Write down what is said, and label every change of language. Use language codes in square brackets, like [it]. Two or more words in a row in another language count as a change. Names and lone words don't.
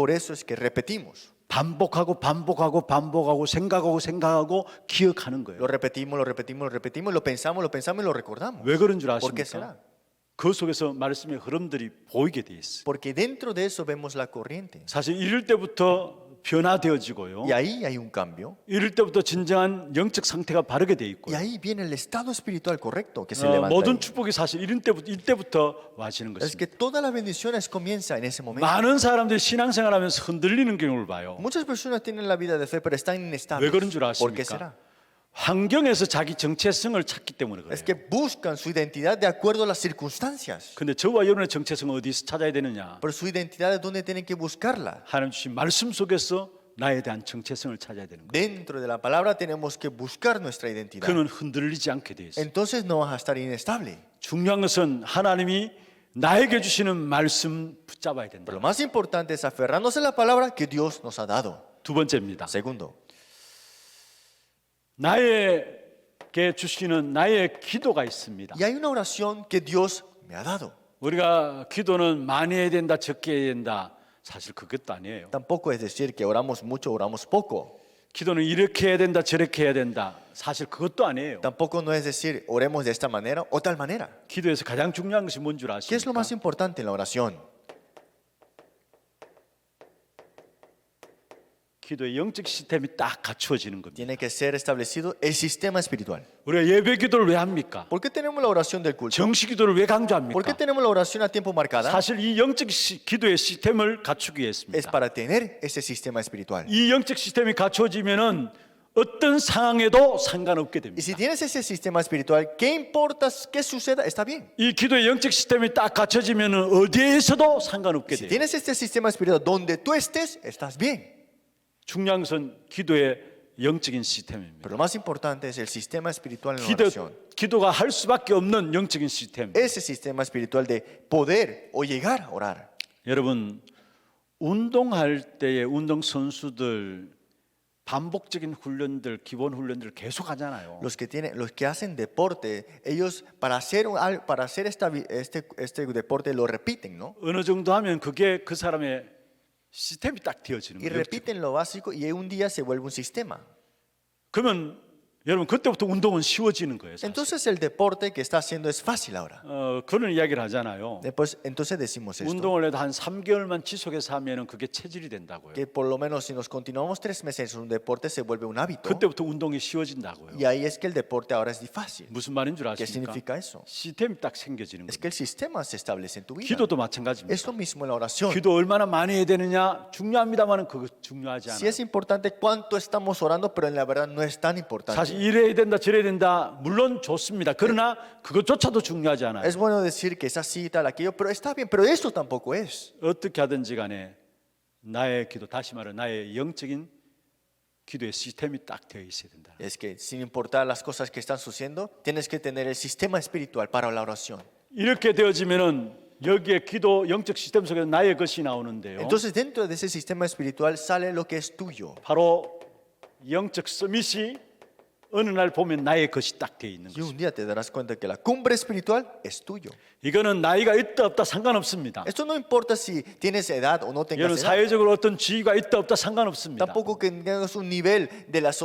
[es] Por eso es que repetimos. [ko] 반복하고 생각하고 기억하는 거예요. [es] Lo repetimos, lo pensamos y lo recordamos. [ko] 왜 그런 줄 [es] ¿Por qué [ko] 아십니까? [es] será? [ko] 그 속에서 말씀의 흐름들이 보이게 돼 있어요. [es] Porque dentro de eso vemos la corriente. [ko] 사실 이럴 때부터 변화되어지고요. [es] Y ahí hay un cambio. [ko] 이럴 때부터 진정한 영적 상태가 바르게 돼 [es] Y [ko] 있고요. [es] ahí viene el estado espiritual correcto que se levanta. [ko] 모든 [es] ahí. [ko] 축복이 사실 이때부터 와지는 [es] Es que [ko] 것입니다. [es] todas las bendiciones comienzan en ese momento. [ko] 많은 사람들이 신앙생활하면서 흔들리는 경우를 봐요. [es] Muchas personas tienen la vida de fe, pero están [ko] 왜 [es] inestables. [ko] 그런 줄 [es] ¿Por qué [ko] 아십니까? [es] será? [ko] 환경에서 자기 정체성을 찾기 때문에 [es] Es [ko] 그래요. [es] que buscan su identidad de acuerdo a las circunstancias. [ko] 근데 저와 여러분의 정체성은 어디서 찾아야 되느냐? [es] Pero su identidad es donde tienen que buscarla. [ko] 하나님 주신 말씀 속에서 나에 대한 정체성을 찾아야 되는 거예요. [es] Dentro de la palabra tenemos que buscar nuestra identidad. [ko] 그는 흔들리지 않게 돼 있어요. [es] Entonces no vas a estar inestable. [ko] 중요한 것은 하나님이 나에게 주시는 말씀 붙잡아야 된다. [es] Pero lo más importante es aferrarnos a la palabra que Dios nos ha dado. [ko] 두 번째입니다. [es] Segundo, [ko] 나에게 주시는 나의 기도가 있습니다. [es] y hay una oración que Dios me ha dado. [ko] 우리가 기도는 많이 해야 된다, 적게 해야 된다. 사실 그것도 아니에요. [es] Tampoco es decir que oramos mucho, oramos poco. [ko] 기도는 이렇게 해야 된다, 저렇게 해야 된다. 사실 그것도 아니에요. [es] Tampoco no es decir oremos de esta manera o tal manera. [ko] 기도에서 가장 중요한 것이 뭔 줄 [es] ¿Qué es lo [ko] 아십니까? [es] más importante en la oración? [ko] 기도의 영적 시스템이 딱 갖추어지는 겁니다. [es] Tiene que ser establecido el sistema espiritual. [ko] 우리가 예배 기도를 왜 합니까? [es] ¿Por qué tenemos la oración del culto? [ko] 정식 기도를 왜 [es] ¿Por qué [ko] 강조합니까? [es] tenemos la oración a tiempo marcada? [ko] 사실 이 영적 기도의 시스템을 갖추기 [es] Es [ko] 위해서입니다. [es] para tener ese sistema espiritual. [ko] 이 영적 시스템이 갖추어지면은 어떤 상황에도 상관없게 [es] Y [ko] 됩니다. [es] si tienes ese sistema espiritual, ¿qué importa que suceda? Está bien. [ko] 이 기도의 영적 시스템이 딱 갖춰지면은 어디에서도 상관없게 [es] Si [ko] 돼요. [es] tienes este sistema espiritual donde tú estés, estás bien. [ko] 중요한 것은 기도의 영적인 시스템입니다. [es] Pero lo más importante es el sistema espiritual en la oración. [ko] 기도가 할 수밖에 없는 영적인 시스템. [es] Ese sistema espiritual de poder o llegar a orar. [ko] 여러분 운동할 때의 운동 선수들 반복적인 훈련들, 기본 훈련들 계속 하잖아요. [es] Los que hacen deporte, ellos para hacer este deporte lo repiten, ¿no? [ko] 어느 정도 하면 그게 그 사람의 시스템이 딱 되어지는 [es] Y [ko] 거예요. [es] repiten lo básico y un día se vuelve un sistema. [ko] 그러면 여러분 그때부터 운동은 쉬워지는 거예요. 사실. [es] Entonces el deporte que está haciendo es fácil ahora. [ko] 그런 이야기를 하잖아요. [es] Después, entonces decimos esto, [ko] 운동을 해도 한 3개월만 지속해서 하면은 그게 체질이 된다고요. [es] que por lo menos si nos continuamos 3 meses en un deporte se vuelve un hábito. [ko] 그때부터 운동이 쉬워진다고요. [es] Y ahí es que el deporte ahora es fácil. [ko] 무슨 말인 줄 [es] ¿Qué [ko] 아십니까? [es] significa eso? [ko] 시스템이 딱 생겨지는 [es] Es [ko] 거예요. [es] que el sistema se establece en tu vida. [ko] 기도도 마찬가지입니다. [es] Es lo mismo en la oración. [ko] 기도 얼마나 많이 해야 되느냐 중요합니다만은 그거 중요하지 [es] Sí [ko] 않아요. [es] es importante cuánto estamos orando, pero en la verdad no es tan [ko] 사실 [es] importante. [ko] 이래야 된다 저래야 된다 물론 좋습니다. 그러나 그것조차도 중요하지 않아요. [es] Es bueno decir que es así, tal, aquello, pero está bien, pero eso tampoco es. [ko] 어떻게 하든지 간에 나의 기도, 다시 말해 나의 영적인 기도의 시스템이 딱 되어 있어야 된다. [es] Es que sin importar las cosas que están sucediendo, tienes que tener el sistema espiritual para la oración. [ko] 이렇게 되어지면은 여기에 기도 영적 시스템 속에서 나의 것이 나오는데요. [es] Entonces dentro de ese sistema espiritual sale lo que es tuyo. [ko] 바로 영적 서밋이 어느 날 보면 나의 것이 딱 되어 있는 [es] Y [ko] 거죠. [es] un día te darás cuenta que la cumbre espiritual es tuyo. [ko] 이거는 나이가 있다 없다 상관없습니다. [es] Esto no importa si tienes edad o no [ko] 여러분 [es] tengas edad. [ko] 사회적으로 어떤 지위가 있다 없다 상관없습니다. [es] Tampoco que tengas un nivel de una